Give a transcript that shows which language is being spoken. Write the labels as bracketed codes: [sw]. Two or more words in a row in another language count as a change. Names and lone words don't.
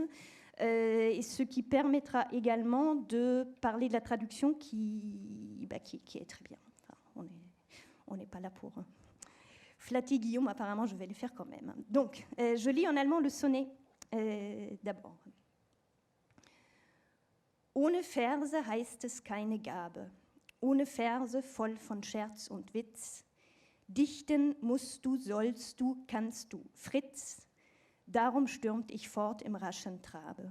[fr] Et ce qui permettra également de parler de la traduction qui est très bien. Enfin, on n'est pas là pour flatter Guillaume, apparemment je vais le faire quand même. Donc, je lis en allemand le sonnet d'abord. [de] Ohne Verse heißt es keine Gabe, ohne Verse voll von Scherz und Witz. Dichten musst du, sollst du, kannst du, Fritz. Darum stürmt ich fort im raschen Trabe.